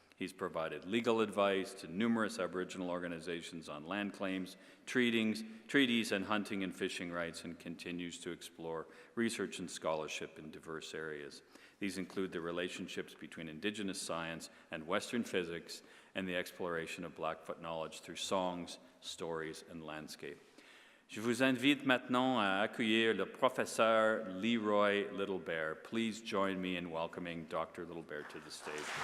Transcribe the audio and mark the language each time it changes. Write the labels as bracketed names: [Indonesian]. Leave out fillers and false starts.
[English] He's provided legal advice to numerous Aboriginal organizations on land claims, treaties, and hunting and fishing rights, and continues to explore research and scholarship in diverse areas. These include the relationships between Indigenous science and Western physics, and the exploration of Blackfoot knowledge through songs, stories, and landscape. [French] Je vous invite maintenant à accueillir le professeur Leroy Little Bear. [English] Please join me in welcoming Dr. Little Bear to the stage.